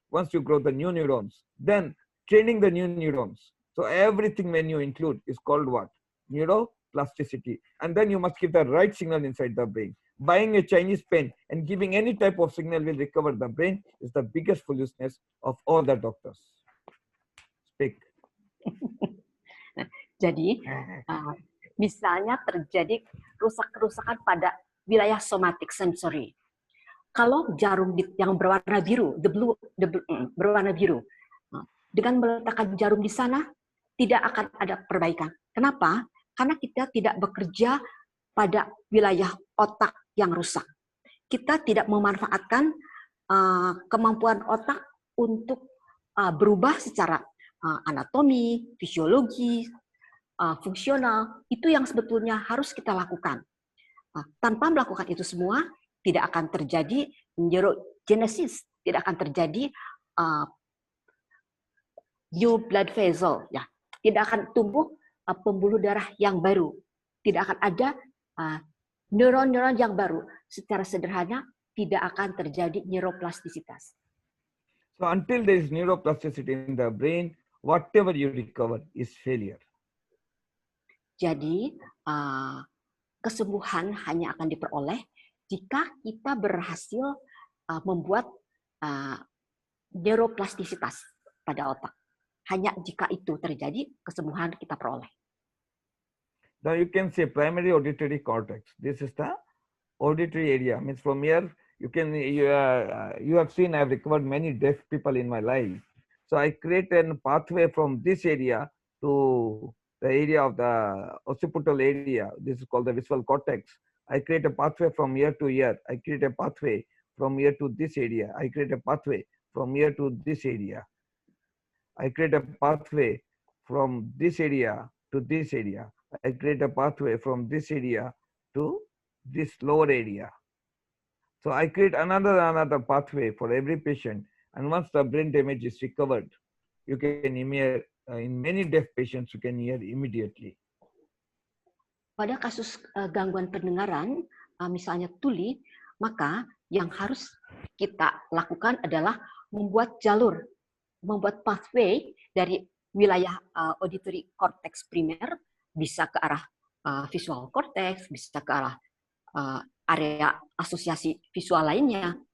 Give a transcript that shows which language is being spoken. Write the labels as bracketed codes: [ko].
[en] Once you grow the new neurons, then training the new neurons. So everything when you include is called what? Neuroplasticity. And then you must give the right signal inside the brain. Buying a Chinese pen and giving any type of signal will recover the brain is the biggest foolishness of all the doctors. Speak. [id] Jadi, misalnya terjadi kerusakan pada wilayah somatic sensory. Kalau jarum yang berwarna biru, berwarna biru, dengan meletakkan jarum di sana, tidak akan ada perbaikan. Kenapa? Karena kita tidak bekerja pada wilayah otak yang rusak. Kita tidak memanfaatkan kemampuan otak untuk berubah secara anatomi, fisiologi, fungsional. Itu yang sebetulnya harus kita lakukan. Tanpa melakukan itu semua, tidak akan terjadi neurogenesis, tidak akan terjadi [en] new blood vessel, [id] ya, tidak akan tumbuh pembuluh darah yang baru, tidak akan ada neuron-neuron yang baru. Secara sederhana, tidak akan terjadi neuroplastisitas. [en] So until there is neuroplasticity in the brain, whatever you recover is failure. [id] Jadi kesembuhan hanya akan diperoleh jika kita berhasil membuat neuroplastisitas pada otak. Hanya jika itu terjadi, kesembuhan kita peroleh. [en] Now you can say primary auditory cortex. This is the auditory area. Means from here you have seen I have recovered many deaf people in my life. So I create a pathway from this area to the area of the occipital area. This is called the visual cortex. I create a pathway from here to here. I create a pathway from here to this area. I create a pathway from here to this area. I create a pathway from this area to this area. I create a pathway from this area to this lower area. So I create another pathway for every patient. And once the brain damage is recovered, you can hear, in many deaf patients, you can hear immediately. [id] Pada kasus gangguan pendengaran, misalnya tuli, maka yang harus kita lakukan adalah membuat jalur, membuat pathway dari wilayah auditory cortex primer, bisa ke arah visual cortex, bisa ke arah area asosiasi visual lainnya.